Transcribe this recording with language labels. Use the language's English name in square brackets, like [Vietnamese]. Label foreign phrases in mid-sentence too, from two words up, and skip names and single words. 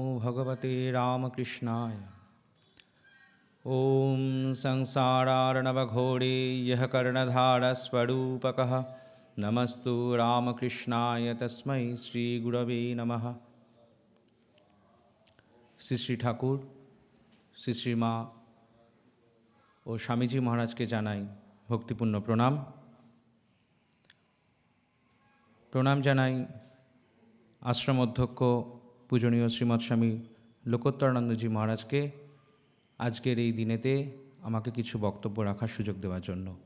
[Sanskrit] भगवते रामकृष्णाय। ॐ संसारार्णवघोरे यः कर्णधारस्वरूपकः नमस्तु रामकृष्णाय तस्मै श्रीगुरवे नमः। [Bangla] শ্রী শ্রী ঠাকুর, শ্রী শ্রী মা ও স্বামীজি মহারাজকে জানাই ভক্তিপূর্ণ প্রণাম। প্রণাম জানাই আশ্রম অধ্যক্ষ পূজনীয় শ্রীমৎ স্বামী লোকোত্তরানন্দজি মহারাজকে আজকের এই দিনেতে আমাকে কিছু বক্তব্য রাখার সুযোগ দেওয়ার জন্য।